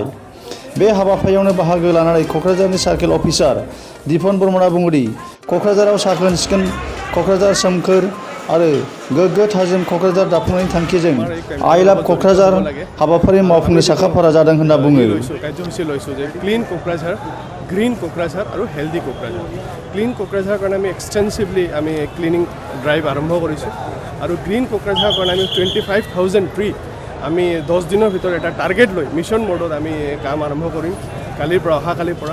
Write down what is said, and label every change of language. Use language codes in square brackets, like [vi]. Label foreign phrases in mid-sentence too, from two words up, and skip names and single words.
[brx] बे हाबाफारियावनो बाहागो लानानै क'क्राझारनि सार्केल अफिसार दिपन बर्मना बुङोदि क'क्राझाराव साखोन सिखोन क'क्राझार सोमखोर आरो गोग्गो थाजिम क'क्राझार दाफुंनायनि थांखिजों [en] I love [brx] क'क्राझार हाबाफारि मावफुंनो साखाफारा जादों होनना बुङो। [as] কাৰ্যসূচী লৈছোঁ যে ক্লিন কোকৰাঝাৰ, গ্ৰীণ কোকৰাঝাৰ আৰু হেল্ডি কোকৰাঝাৰ। ক্লিন কোকৰাঝাৰৰ কাৰণে আমি এক্সটেনচিভলি আমি [en] cleaning drive [as] আৰম্ভ কৰিছোঁ আৰু গ্ৰীণ কোকৰাঝাৰৰ কাৰণে আমি 25,000 ট্ৰি আমি 10 দিনৰ ভিতৰত এটা টাৰ্গেট লৈ [en] mission modeত [as] আমি কাম আৰম্ভ কৰিম কালিৰ পৰা, অহাকালিৰ পৰা।